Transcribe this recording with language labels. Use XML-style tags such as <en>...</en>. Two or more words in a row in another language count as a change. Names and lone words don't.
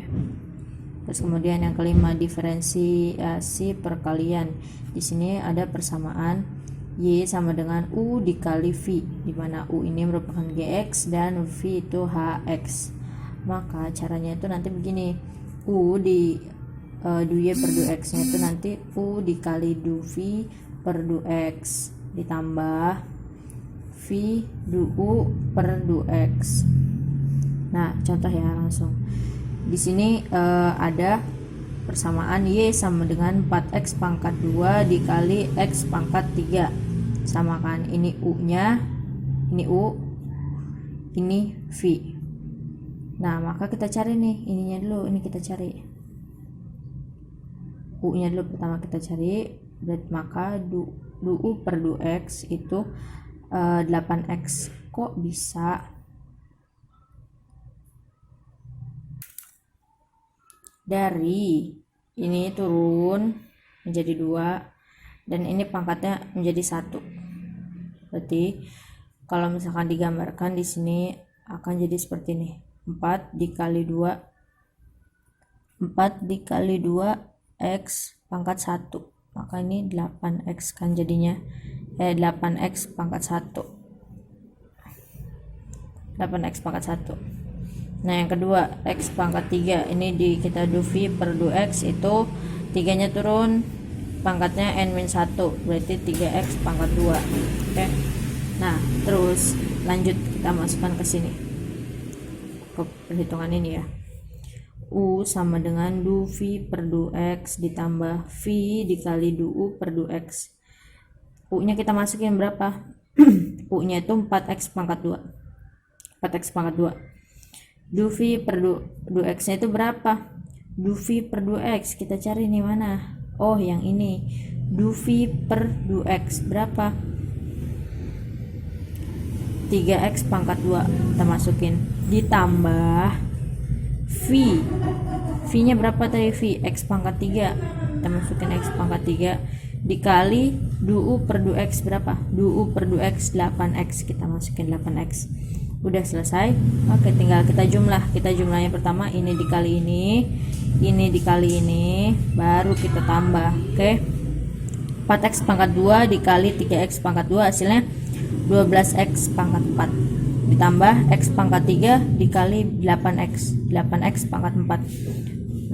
<id>Terus kemudian yang kelima, diferensiasi perkalian. Di sini ada persamaan Y sama dengan U dikali V, di mana U ini merupakan GX dan V itu HX. Maka caranya itu nanti begini, U di du-Y per du-X nya itu nanti U dikali du-V per du-X ditambah V du-U per du-X. Nah, contoh ya langsung. Di sini ada persamaan Y sama dengan 4X pangkat 2 dikali X pangkat 3. Samakan ini U nya, ini U, ini V. Nah, maka kita cari nih ininya dulu, ini kita cari U nya dulu pertama kita cari. Maka du-U per du-X itu 8X. Kok bisa? Dari ini turun menjadi 2 dan ini pangkatnya menjadi 1. Berarti kalau misalkan digambarkan di sini akan jadi seperti ini, 4 dikali 2 X pangkat 1, maka ini 8X kan jadinya 8X pangkat 1, 8X pangkat 1. Nah, yang kedua X pangkat 3, ini kita du V per du X itu 3 nya turun, pangkatnya N-1, berarti 3X pangkat 2. Oke. Nah, terus lanjut kita masukkan ke sini ke perhitungan ini ya. U sama dengan du V per du X ditambah V dikali du-U per du X. U nya kita masukin berapa? U nya itu 4X pangkat 2, 4X pangkat 2. Du V per du X nya itu berapa? Du V per du X kita cari nih mana? Oh, yang ini. Du V per du X berapa? 3X pangkat 2 kita masukin ditambah V nya berapa tadi? V X pangkat 3 kita masukin X pangkat 3 dikali du-U per du X berapa? Du-U per du X 8X kita masukin 8X. Udah selesai. Oke, tinggal kita jumlahnya pertama ini dikali ini dikali ini, baru kita tambah. Oke, 4X pangkat 2 dikali 3X pangkat 2 hasilnya 12X pangkat 4 ditambah X pangkat 3 dikali 8X pangkat 4.</id>